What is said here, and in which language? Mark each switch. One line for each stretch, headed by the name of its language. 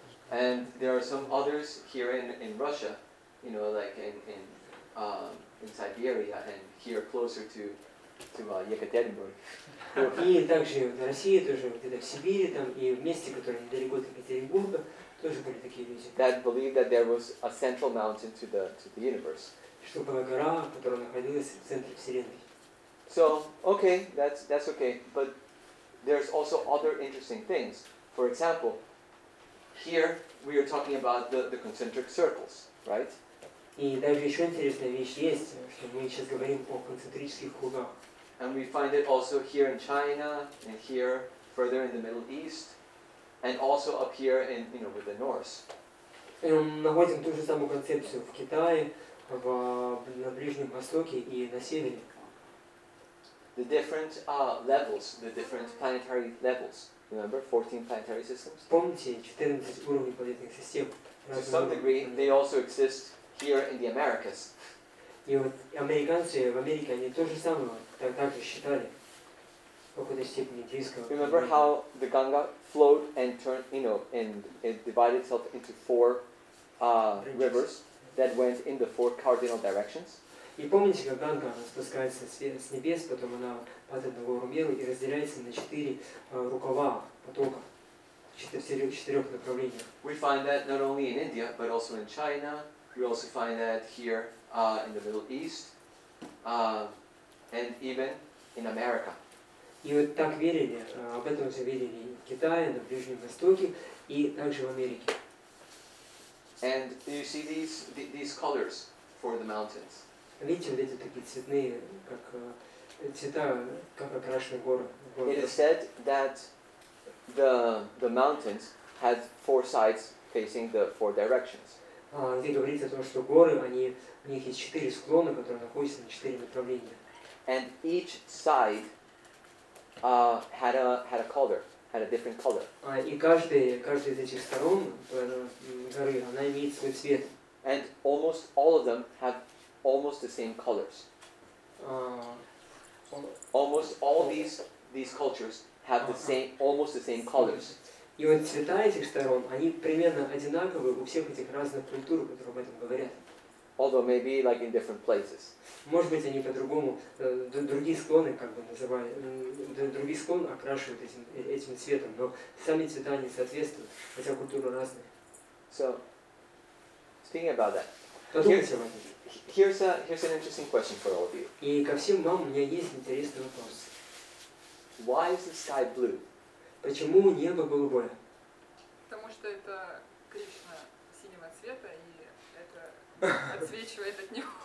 English: And there are some others here in Russia, you know, like in Siberia and here closer to Екатеринбург.
Russian: И также в России, тоже где-то в Сибири, там и в месте, которое недалеко от Екатеринбурга, тоже были такие люди.
English: That believed that there was a central mountain to the universe.
Russian: Что была гора, которая находилась в центре Вселенной.
English: So, okay, that's okay, but there's also other interesting things. For example, here we are talking about the concentric circles, right?
Russian: И даже еще интересная вещь есть, что мы сейчас говорим о концентрических кругах.
English: And we find it also here in China and here further in the Middle East and also up here in, you know, with the Norse.
Russian: И мы находим ту же самую концепцию в Китае, на Ближнем Востоке и на Севере.
English: The different levels, the different planetary levels. Remember, 14 planetary systems?
Russian: Помните 14 уровней планетных систем?
English: To some degree, they also exist here in the Americas.
Russian: И вот американцы в Америке, они то же самое так же считали, в какой-то степени близко.
English: Remember how the Ganga flowed and turned, you know, and it divided itself into 4 rivers that went in the 4 cardinal directions?
Russian: И помните, как Ганга она спускается с небес, потом она падает на гору Меру и разделяется на 4 рукава потока, в 4 направлениях.
English: We find that not only in India, but also in China. We also find that here in the Middle East, and even in America.
Russian: И вот так верили, об этом же верили и в Китае, на Ближнем Востоке, и также в Америке.
English: And you see these colors for the mountains.
Russian: Видите, вот эти такие цветные, как цвета, как окрашены горы.
English: It is said that the mountains had 4 sides facing the 4 directions.
Russian: Где говорится о том, что горы, у них есть 4 склона, которые находятся на 4 направления.
English: And each side had a color, had a different color.
Russian: И каждая из этих сторон горы, она имеет свой цвет.
English: And almost all of them have almost the same colors. Almost all these cultures have almost the same colors.
Russian: И вот цвета этих сторон, они примерно одинаковые у всех этих разных культур, которые об этом говорят.
English: Although maybe like in different places.
Russian: Может быть, они по-другому, другие склоны, как бы называли, другие склоны окрашивают этим цветом, но сами цвета не соответствуют, хотя культуры разные.
English: So, speaking about that,
Russian: Подумайте об этом.
English: here's an interesting question for all of you.
Russian: И ко всем вам у меня есть интересный вопрос.
English: Why is the sky blue?
Russian: Почему небо голубое? Потому что это Кришна синего цвета, и это отсвечивает от него.